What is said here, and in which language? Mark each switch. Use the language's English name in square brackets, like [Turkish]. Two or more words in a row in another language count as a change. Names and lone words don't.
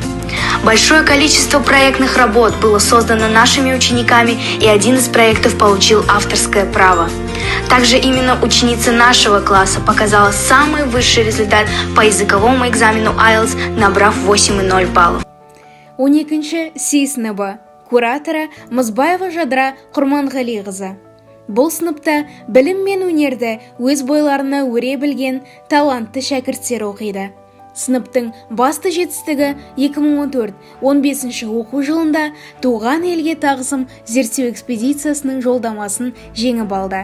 [Russian] Большое количество проектных работ было создано нашими учениками, и один из проектов получил авторское право. Также именно ученица нашего класса показала самый высший результат по языковому экзамену IELTS, набрав 8,0 баллов. [Kazakh] 12-ші C сыныбы, кураторы Мұзбаева Жадыра Құрманғалиқызы. Бұл сыныпта білім мен өнерді өз бойларына өре білген талантты шәкірттер оқиды. сыныптың басты жетістігі 2014-15 оқу жылында туған елге тағзым зерттеу экспедициясының жолдамасын жеңіп алды.